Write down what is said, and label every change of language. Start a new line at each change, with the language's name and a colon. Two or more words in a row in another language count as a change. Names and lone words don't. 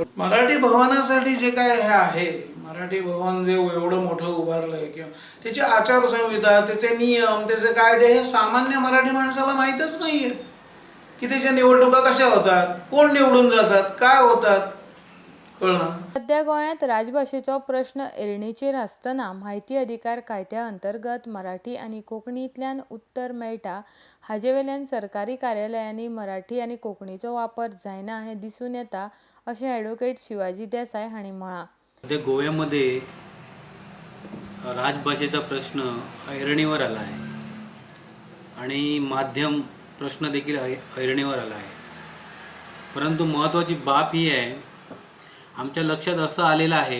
Marathi: मराठी भवनासाठी जे काय हे आहे, मराठी भवन जे एवढं मोठं उभारलंय किंवा त्याची आचारसंहिता, त्याचे नियम, त्याचे कायदे हे सामान्य मराठी माणसाला माहीतच नाहीये की त्याच्या निवडणुका कशा होतात, कोण निवडून जातात, काय होतात, कळलं।
Konkani: सध्या गोंयांत राजभाषेचो प्रश्न ऐरणीचेर आसतना म्हायती अधिकार कायद्या अंतर्गत मराठी आनी कोंकणींतल्यान उत्तर मेळटा हाचे वेल्यान सरकारी कार्यालयांनी मराठी आनी कोंकणीचो वापर जायना हें दिसून येता अशें ॲडव्होकेट शिवाजी देसाय हांणी म्हळां।
Marathi: सध्या गोव्यामध्ये राजभाषेचा प्रश्न ऐरणीवर आला आहे आणि माध्यम प्रश्न देखील ऐरणीवर आला आहे। परंतु महत्त्वाची बाब ही आहे, आमच्या लक्षात असं आलेलं आहे